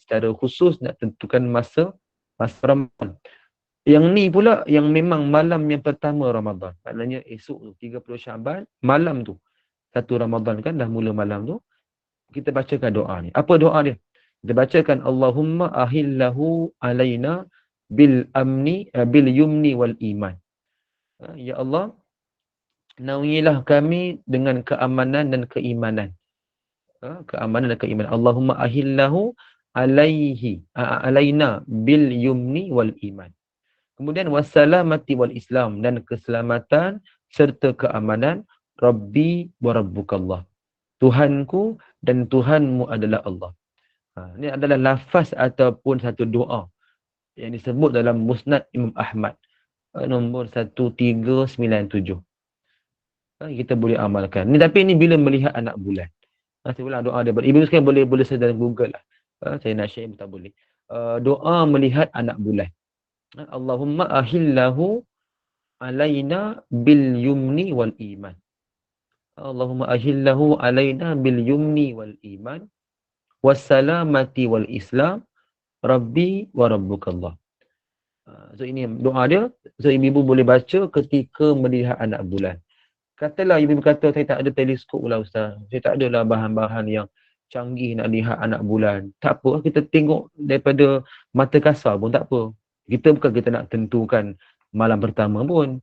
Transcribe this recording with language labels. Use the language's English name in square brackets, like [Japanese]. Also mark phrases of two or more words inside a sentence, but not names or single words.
[Malay] Secara khusus nak tentukan masa Ramadan. Yang ni pula yang memang malam yang pertama Ramadan. Maknanya esok tu 30 Syaban, malam tu 1 Ramadan kan dah mula malam tu. Kita bacakan doa ni. Apa doa dia? Kita bacakan [Arabic] اللهم أهله علينا باليمن والإيمان. [Malay] Ya Allah, naungilah kami dengan keamanan dan keimanan. Keamanan dan keimanan. [Arabic] اللهم أهله علينا باليمن والإيمان. [Malay] Kemudian [Arabic] والسلامة والإسلام, [Malay] dan keselamatan serta keamanan. [Arabic] ربي وربك الله. [Malay] Tuhanku dan Tuhanmu adalah Allah. Ini adalah lafaz ataupun satu doa yang disebut dalam Musnad Imam Ahmad nombor 1397. Kita boleh amalkan. Tapi ini bila melihat anak bulan. Saya ulang doa dia. Ibu sekarang boleh search dalam Google lah. Saya nak share tak boleh. Doa melihat anak bulan. [Arabic] اللهم أهله علينا باليمن والإيمان. اللهم أهله علينا باليمن والإيمان والسلامة والإسلام ربي وربك الله. [Malay] So ini doa dia. So ibu boleh baca ketika melihat anak bulan. Katalah ibu kata saya tak ada teleskop lah ustaz. Saya tak adalah bahan-bahan yang canggih nak lihat anak bulan. Tak apa, kita tengok daripada mata kasar pun tak apa. Kita bukan kita nak tentukan malam pertama pun.